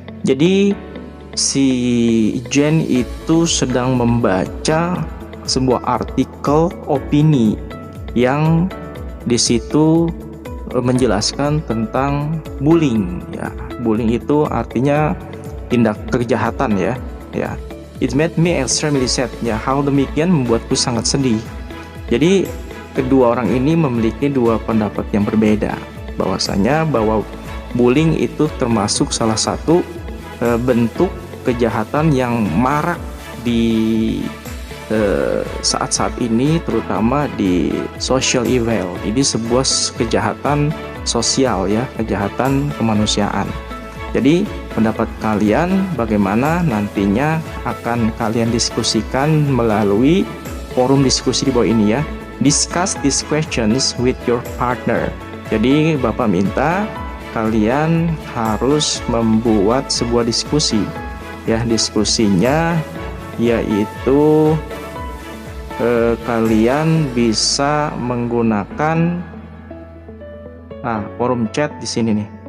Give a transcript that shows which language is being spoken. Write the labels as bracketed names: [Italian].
[Indonesian] Jadi si Jen itu sedang membaca sebuah artikel opini yang di situ menjelaskan tentang bullying, ya. Bullying itu artinya tindak kejahatan, ya. Ya. [English] It made me extremely sad. [Indonesian] Ya, hal demikian membuatku sangat sedih. Jadi kedua orang ini memiliki dua pendapat yang berbeda, bahwasanya bahwa bullying itu termasuk salah satu bentuk kejahatan yang marak di saat-saat ini, terutama di [English] social evil. [Indonesian] Ini sebuah kejahatan sosial, ya, kejahatan kemanusiaan. Jadi pendapat kalian bagaimana nantinya akan kalian diskusikan melalui forum diskusi di bawah ini, ya. [English] Discuss these questions with your partner. [Indonesian] Jadi Bapak minta kalian harus membuat sebuah diskusi, ya. Diskusinya yaitu kalian bisa menggunakan forum chat di sini nih.